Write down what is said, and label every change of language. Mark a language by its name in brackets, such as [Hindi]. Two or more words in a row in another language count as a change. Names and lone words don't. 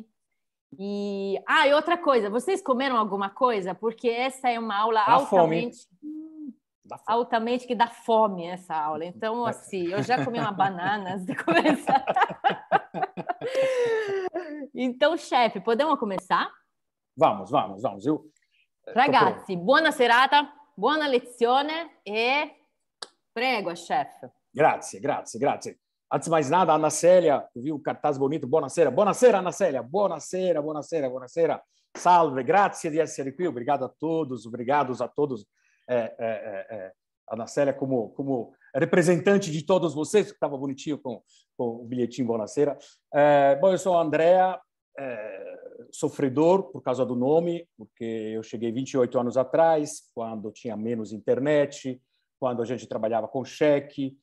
[Portuguese] E outra coisa, vocês comeram alguma coisa? Porque essa é uma aula altamente que dá fome essa aula. Então, assim, eu já comi uma banana antes de começar. Então, chefe, podemos começar? Vamos. [Italian] Ragazzi, buona serata, buona lezione e prego, chefe. Grazie. [Portuguese] Antes de mais nada, Ana Célia, eu vi o cartaz bonito. [Italian] Buonasera, Ana Célia. Buonasera. Salve, grazie di essere qui. [Portuguese] Obrigado a todos. Ana Célia, como representante de todos vocês, que estava bonitinho com o bilhetinho Buonasera. Bom, eu sou a Andrea, sofredor por causa do nome, porque eu cheguei 28 anos atrás, quando tinha menos internet, quando a gente trabalhava com cheque.